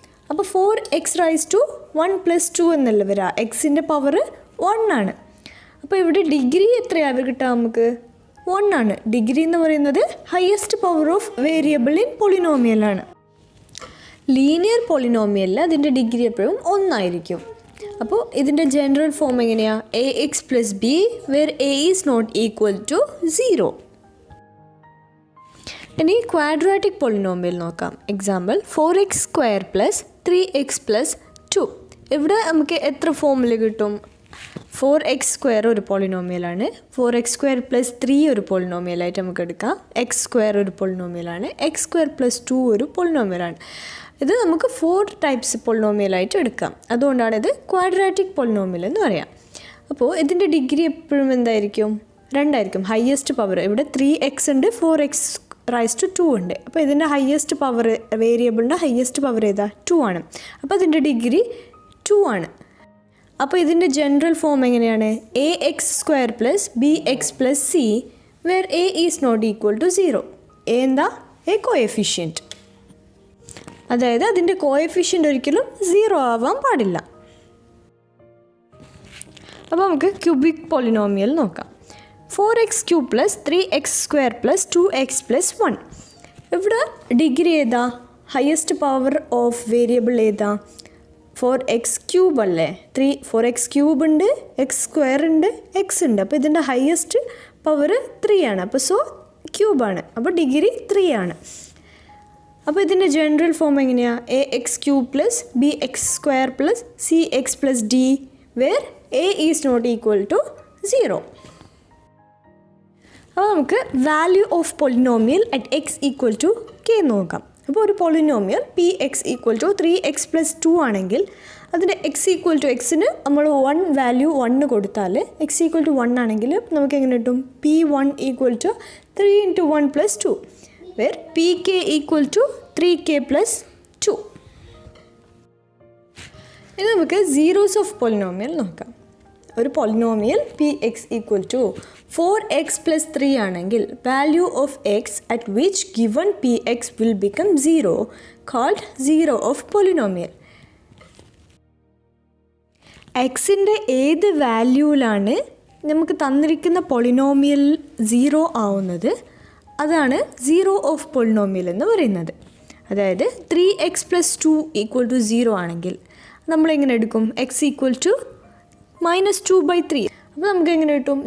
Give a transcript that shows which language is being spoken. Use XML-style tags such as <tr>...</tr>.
<ml>അപ്പോൾ 4x⁻1+2 എന്നല്ല വരിക, എക്സിൻ്റെ പവർ 1 ആണ്. അപ്പോൾ ഇവിടെ ഡിഗ്രി എത്രയാണ് കിട്ടുക നമുക്ക്? 1 ആണ്. ഡിഗ്രി എന്ന് പറയുന്നത്</ml> <en>highest power of variable in</en> <ml>പോളിനോമിയലാണ്. ലീനിയർ പോളിനോമിയലിൽ അതിൻ്റെ ഡിഗ്രി എപ്പോഴും 1 ആയിരിക്കും. അപ്പോൾ ഇതിൻ്റെ ജനറൽ ഫോം എങ്ങനെയാണ്?</ml> <en>ax+b where a is not equal to 0.</en> <ml>ഇനി ക്വാഡ്രാറ്റിക് പോളിനോമിയൽ നോക്കാം. Example 4x² + 3x+2. ഇവിടെ നമുക്ക് എത്ര ഫോമിൽ കിട്ടും? 4x² ഒരു പോളിനോമിയലാണ്, 4x² + 3 ഒരു പോളിനോമിയലായിട്ട് നമുക്ക് എടുക്കാം, x² ഒരു പോളിനോമിയലാണ്, x² + 2 ഒരു പോളിനോമിയലാണ്. ഇത് നമുക്ക് 4 ടൈപ്സ് പോളിനോമിയലായിട്ട് എടുക്കാം. അതുകൊണ്ടാണ് ഇത് ക്വാഡ്രാറ്റിക് പോളിനോമിയൽ എന്ന് പറയാം. അപ്പോൾ ഇതിൻ്റെ ഡിഗ്രി എപ്പോഴും എന്തായിരിക്കും? 2 ആയിരിക്കും. ഹയസ്റ്റ് പവർ ഇവിടെ 3x ഉണ്ട്, 4x⁻² ഉണ്ട്. അപ്പോൾ ഇതിൻ്റെ ഹയസ്റ്റ് പവർ, വേരിയബിളിൻ്റെ ഹയസ്റ്റ് പവർ ഏതാ? 2 ആണ്. അപ്പോൾ അതിൻ്റെ ഡിഗ്രി 2 ആണ്. അപ്പോൾ ഇതിൻ്റെ ജനറൽ ഫോം എങ്ങനെയാണ്?</ml> <en>ax² + bx + c where a is not equal to 0.</en> <ml>a എന്താ? a coefficient. അതായത് അതിൻ്റെ കോഎഫിഷ്യൻ്റ് ഒരിക്കലും 0 ആവാൻ പാടില്ല. അപ്പോൾ നമുക്ക് ക്യൂബിക് പോളിനോമിയൽ നോക്കാം. 4x³ + 3x² + 2x + 1. ഇവിടെ ഡിഗ്രി ഏതാ?</ml> <en>highest power of variable</en> <ml>ഏതാ? 4x³ അല്ലേ? 4x³ ഉണ്ട്, x² ഉണ്ട്, x ഉണ്ട്. അപ്പോൾ ഇതിൻ്റെ ഹയസ്റ്റ് പവർ 3 ആണ്. അപ്പോൾ ക്യൂബാണ്. അപ്പോൾ ഡിഗ്രി 3 ആണ്. അപ്പോൾ ഇതിൻ്റെ ജനറൽ ഫോം എങ്ങനെയാണ്?</ml> <en>ax³ + bx² + cx + d where a is not equal to 0.</en> <ml>അപ്പോൾ നമുക്ക് value of polynomial at x = k നോക്കാം. അപ്പോൾ ഒരു പോളിനോമിയൽ px = 3x + 2 ആണെങ്കിൽ അതിൻ്റെ x = xന് നമ്മൾ 1 വാല്യൂ 1 കൊടുത്താൽ x = 1 ആണെങ്കിൽ നമുക്ക് എങ്ങനെ കിട്ടും?</ml> <en>p1 = 3 × 1 + 2 where pk = 3k + 2.</en> <ml>ഇനി നമുക്ക് സീറോസ് ഓഫ് പോളിനോമിയൽ നോക്കാം. ഒരു പോളിനോമിയൽ px = 4x + 3 ആണെങ്കിൽ</ml> <en>Value of x at which given px will become 0 called zero of polynomial.</en> <ml>എക്സിൻ്റെ ഏത് വാല്യൂവിലാണ് നമുക്ക് തന്നിരിക്കുന്ന പോളിനോമിയൽ 0 ആവുന്നത്, അതാണ് സീറോ ഓഫ് പോളിനോമിയൽ എന്ന് പറയുന്നത്. അതായത് 3x + 2 = 0 ആണെങ്കിൽ നമ്മളിങ്ങനെ എടുക്കും</ml> <en>x equal to</en> <ml>-2/3. അപ്പോൾ നമുക്ക് എങ്ങനെ കിട്ടും?</ml>